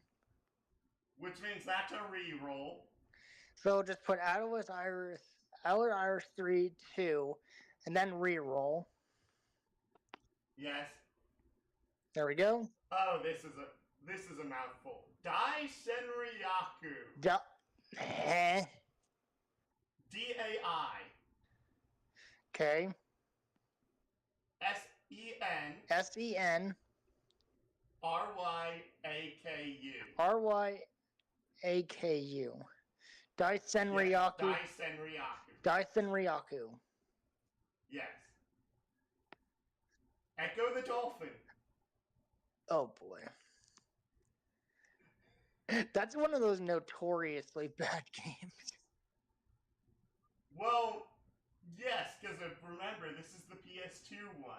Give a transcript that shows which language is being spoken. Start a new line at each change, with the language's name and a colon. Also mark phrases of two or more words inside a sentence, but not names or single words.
English: Which means that's a reroll. So just put Atelier Iris 3, 2, and then reroll. Yes. There we go. Oh, this is a mouthful. Dai Senryaku. Heh. D-A-I. Okay. S-E-N. S-E-N. R-Y-A-K-U. R-Y-A-K-U. Dai Senryaku. Yes, Dai Senryaku. Dai Senryaku. Yes. Echo the Dolphin. Oh boy. That's one of those notoriously bad games. Well, yes, because remember, this is the PS2 one.